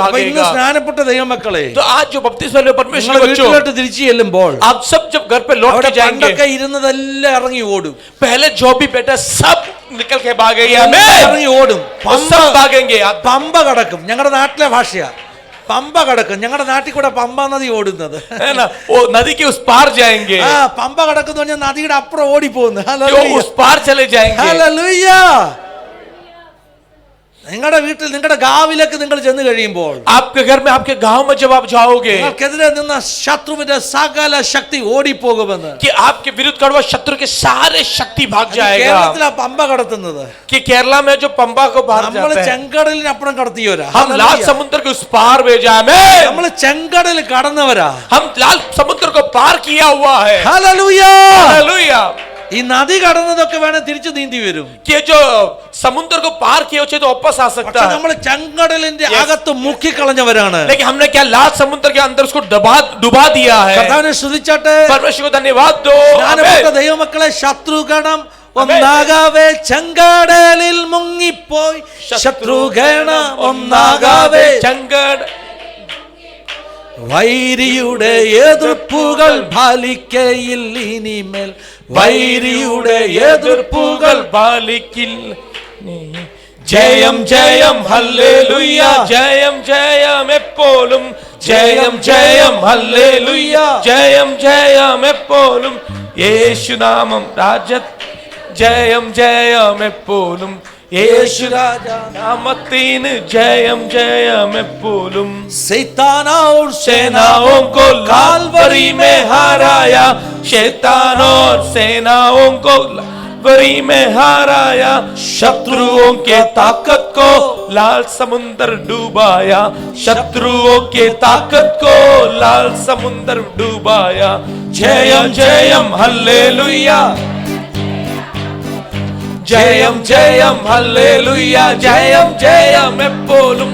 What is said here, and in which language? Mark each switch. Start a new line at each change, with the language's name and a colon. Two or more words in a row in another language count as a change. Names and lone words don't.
Malayalam: അപ്പൊ ഇന്ന്
Hindi: भागेगा।
Malayalam: സ്നാനപ്പെട്ട ദൈവമക്കളെ,
Hindi: तो आज जो बपतिस्मा लिए परमेश्वर
Malayalam: നിങ്ങൾ
Hindi: के बच्चों,
Malayalam: വീട്ടിലോട്ട് തിരിച്ചു ചെല്ലുമ്പോൾ
Hindi: आप सब जब घर पे लौट
Malayalam: അവിടെ
Hindi: के जाएंगे,
Malayalam: പണ്ടൊക്കെ ഇരുന്നതെല്ലാം ഇറങ്ങി ഓടും.
Hindi: पहले जो भी बेटा सब निकल के भागेंगे।
Malayalam: എല്ലാം
Hindi: आमीन।
Malayalam: ഇറങ്ങി ഓടും.
Hindi: वो सब भागेंगे।
Malayalam: പമ്പ കടക്കും. ഞങ്ങളുടെ നാട്ടിലെ ഭാഷയാ പമ്പ കടക്കും. ഞങ്ങളുടെ നാട്ടിൽ കൂടെ പമ്പ നദി ഓടുന്നത്.
Hindi: है ना, वो नदी के उस पार जाएंगे,
Malayalam: ആ പമ്പ കടക്കുന്നു പറഞ്ഞാൽ നദിയുടെ അപ്പുറം ഓടി പോകുന്നു.
Hindi: जो उस पार चले जाएंगे।
Malayalam: ഹല്ലേലൂയ. നിങ്ങളുടെ വീട്ടിൽ നിങ്ങളുടെ ഗാവിലേക്ക് നിങ്ങൾ ചെന്ന് കഴിയുമ്പോൾ
Hindi: आपके घर में आपके गांव में जब आप जाओगे
Malayalam: നിങ്ങൾക്കെതിരെ നിന്ന ശത്രുവിന്റെ സകല ശക്തി ഓടിപ്പോകുമെന്ന്
Hindi: कि आपके विरुद्ध कड़वा शत्रु के सारे शक्ति भाग जाएगा
Malayalam: കേരളത്തിലാ പമ്പ കടത്തുന്നത്
Hindi: कि केरला में जो पंबा को बाहर
Malayalam: നമ്മൾ
Hindi: जाते हैं
Malayalam: ചെങ്കടലിനപ്പുറം കടത്തിയവരാ
Hindi: हम लाल समुद्र के उस पार भेजा हमें
Malayalam: നമ്മൾ ചെങ്കടൽ കടന്നവരാ
Hindi: हम लाल समुद्र को पार किया हुआ है
Malayalam: ഹല്ലേലൂയ
Hindi: हालेलुया
Malayalam: ഈ നദി കടന്നതൊക്കെ വേണേ തിരിച്ചു നീന്തി വരും
Hindi: कि जो समुद्र को पार किया उसे तो वापस आ सकता है
Malayalam: നമ്മൾ ചെങ്കടലിന്റെ അകത്ത് മുക്കിക്കളഞ്ഞവരാണ്
Hindi: लेकिन हमने क्या लाल समुद्र के अंदर उसको डुबा दिया है
Malayalam: കർത്താവിനെ സ്തുതിച്ചാട്ടെ
Hindi: परमेश्वर को धन्यवाद दो
Malayalam: ജ്ഞാനമുള്ള ദൈവമക്കളെ ശത്രുഗണം ഒന്നാകവേ ചെങ്കടലിൽ മുങ്ങിപ്പോയി ശത്രുഗണം ഒന്നാകവേ चंगड़ വൈരിയുടെ എതിർപ്പുകൾ ഫലിക്കയില്ല ഇനിമേൽ വൈരിയുടെ എതിർപ്പുകൾ ബാലിക്കിൽ ജയം ജയം ഹല്ലേലൂയ ജയം ജയം എപ്പോഴും ജയം ജയം ഹല്ലേലൂയ ജയം ജയം എപ്പോഴും യേശുനാമം രാജ ജയം ജയം എപ്പോഴും യേശു നാമത്തിന് ജയം ജയം എപ്പോഴും
Hindi: सैतान और सेनाओं को कालवरी में हराया शैतान और सेनाओं को कालवरी में हराया शत्रुओं के ताकत को लाल समुद्र डुबाया शत्रुओं के ताकत को लाल समुद्र डुबाया
Malayalam: ജയം ജയം ഹല്ലേലൂയ ജയം ജയം ഹല്ലേലൂയ ജയം ജയം എപ്പോഴും